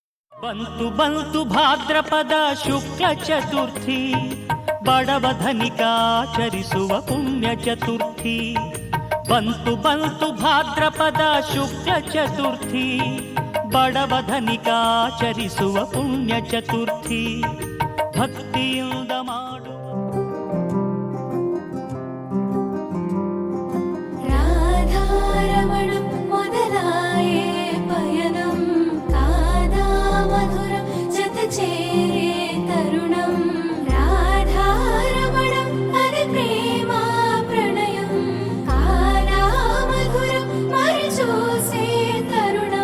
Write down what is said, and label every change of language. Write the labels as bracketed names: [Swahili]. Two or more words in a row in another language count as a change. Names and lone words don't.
[Kannada] ಬಂತು ಬಂತು ಭಾದ್ರಪದ ಶುಕ್ಲ ಚತುರ್ಥಿ, ಬಡವಧನಿಕಾಚರಿಸುವ ಪುಣ್ಯ ಚತುರ್ಥಿ. ಬಂತು ಬಂತು ಭಾದ್ರಪದ ಶುಕ್ಲ ಚತುರ್ಥಿ, ಬಡವಧನಿಕಾಚರಿಸುವ ಪುಣ್ಯ ಚತುರ್ಥಿ. ಭಕ್ತಿಯಿಂದ ಮಾಡು [Telugu] రాధారమణం మొదలాయే పయనం, కాదా మధురం జత చేరే తరుణం. రాధారమణం అది ప్రేమ ప్రణయం, కాదా మధురం మరి చూసే తరుణం.